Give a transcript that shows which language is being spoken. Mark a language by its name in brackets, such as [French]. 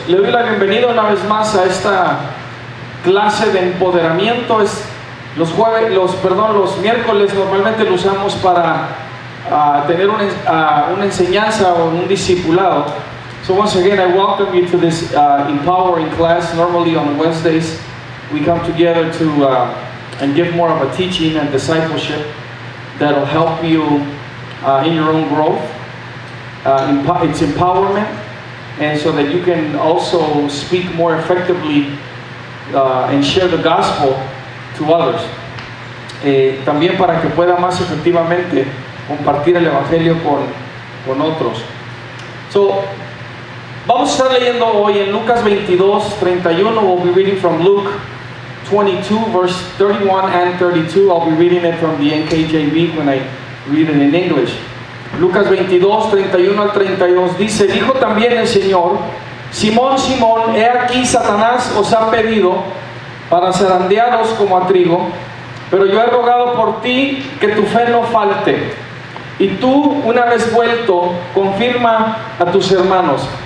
[Spanish] Le doy la bienvenida una vez más a esta clase de empoderamiento. Los miércoles normalmente lo usamos para tener una enseñanza o un discipulado. [English] So once again, I welcome you to this empowering class. Normally on Wednesdays, we come together to and give more of a teaching and discipleship that will help you in your own growth. It's empowerment, and so that you can also speak more effectively and share the gospel to others. [Spanish] También para que pueda más efectivamente compartir el evangelio con otros. So, vamos a estar leyendo hoy en Lucas 22:31. [English] We'll be reading from Luke 22, verse 31 and 32. I'll be reading it from the NKJV when I read it in English. [Spanish] Lucas 22, 31 al 32 dice: dijo también el Señor: Simón, Simón, he aquí Satanás os ha pedido para zarandearos como a trigo, pero yo he rogado por ti que tu fe no falte. Y tú, una vez vuelto, confirma a tus hermanos.